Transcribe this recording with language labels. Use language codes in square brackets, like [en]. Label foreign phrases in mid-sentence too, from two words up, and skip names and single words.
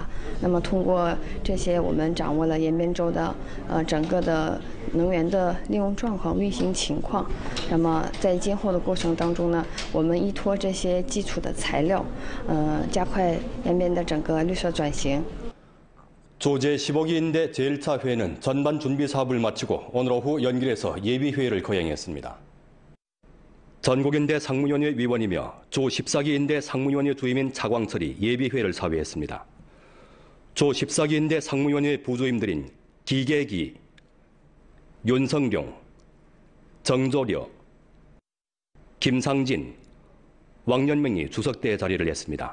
[zh] 那么通过这些，我们掌握了延边州的整个的能源的利用状况、运行情况。那么在今后的过程当中呢，我们依托这些基础的材料加快延边的整个绿色转型。 [ko] 조 제15기 제1차 회의는 전반 준비 사업을 마치고 오늘 오후 연길에서 예비회의를 거행했습니다. 전국인대 상무위원회 위원이며 조 14기 상무위원회 주임인 차광철이 예비회의를 사회했습니다. 조 14기 상무위원회 부주임들인 기계기, 윤성룡, 정조력, 김상진, 왕년명이 주석대에 자리를 했습니다.